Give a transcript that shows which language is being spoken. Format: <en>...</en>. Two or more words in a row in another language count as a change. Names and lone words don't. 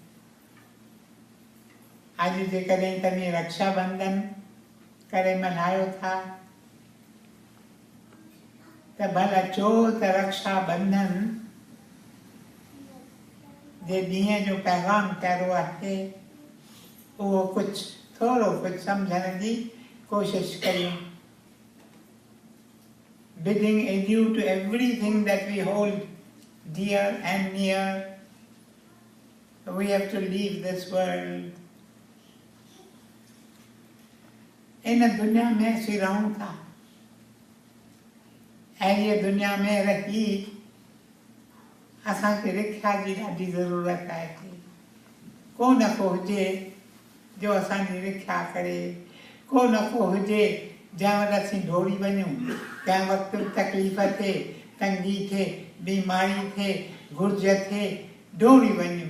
<sd>अॼु जेकॾहिं तव्हीं रक्षाबंधन करे मल्हायो था त भला चओ त रक्षाबंधन जे ॾींहं जो पैगाम कहिड़ो आहे, उहो कुझु थोरो कुझु सम्झण जी कोशिशि कयूं।</sd> <en>Bidding adieu to everything that we hold dear and near. We have to leave this world.</en> <sd>इन दुनिया में असीं रहूं था, अहिड़ी दुनिया में रही असांखे रिख्या जी ॾाढी ज़रूरत आहे। को न को हुजे जो असांजी रिख्या करे, को न को हुजे जंहिं वटि असीं दौड़ी वञूं, कंहिं वक़्तु तकलीफ़ थिए, तंगी थिए, बीमारी थिए, घुर्ज थिए, दौड़ी वञूं।</sd>